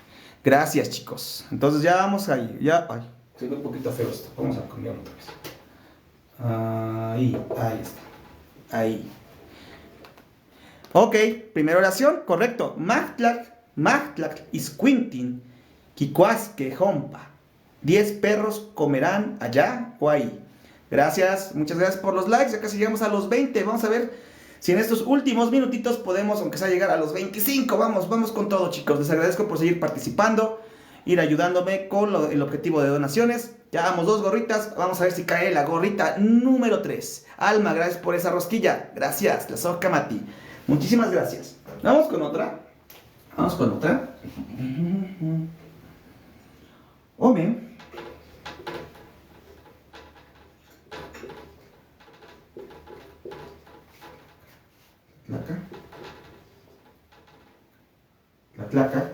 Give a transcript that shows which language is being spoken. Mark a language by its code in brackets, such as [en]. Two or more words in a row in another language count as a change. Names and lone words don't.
[es] Gracias, chicos. Entonces ya vamos ahí. Ya, ay, se ve un poquito feo esto. Vamos a cambiarlo otra vez. Ahí está. Ahí. Ok, primera oración, correcto. [nah] Magtlak isquintin, quicuasque jompa. [es] 10 perros comerán allá o ahí. Gracias, muchas gracias por los likes. Ya casi llegamos a los 20. Vamos a ver si en estos últimos minutitos podemos, aunque sea, llegar a los 25. Vamos con todo, chicos. Les agradezco por seguir participando, ir ayudándome con el objetivo de donaciones. Ya damos 2 gorritas. Vamos a ver si cae la gorrita número 3. Alma, gracias por esa rosquilla. Gracias, la soca Mati. Muchísimas gracias. Vamos con otra. Ome. Tlaca.